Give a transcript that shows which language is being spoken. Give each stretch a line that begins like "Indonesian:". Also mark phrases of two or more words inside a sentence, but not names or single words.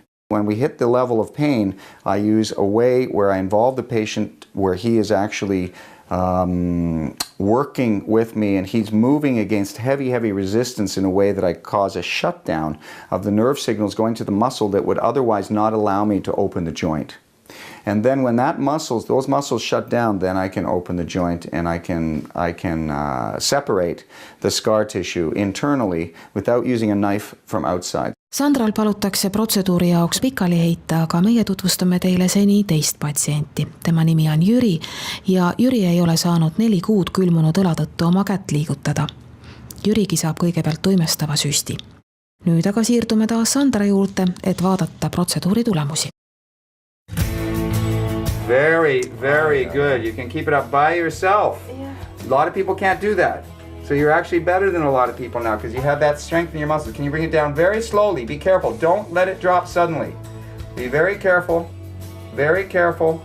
English: When we hit the level of pain, I use a way where I involve the patient where he is actually working with me, and he's moving against heavy resistance in a way that I cause a shutdown of the nerve signals going to the muscle that would otherwise not allow me to open the joint. And then when those muscles shut down, then I can open the joint and I can separate the scar tissue internally without using a knife from outside.
Estonian: Sandral palutakse protseduuri jaoks pikali heita, aga meie tutvustame teile seni teist patsienti. Tema nimi on Jüri ja Jüri ei ole saanud 4 kuud külmunud õla tõttu oma kätt liigutada. Jürigi saab kõigepealt tuimestava süsti. Nüüd aga siirdume taas Sandra juurde, et vaadata protseduuri tulemusi.
English: Very good. You can keep it up by yourself. A lot of people can't do that. So you're actually better than a lot of people now because you have that strength in your muscles. Can you bring it down very slowly? Be careful. Don't let it drop suddenly. Be very careful. Very careful.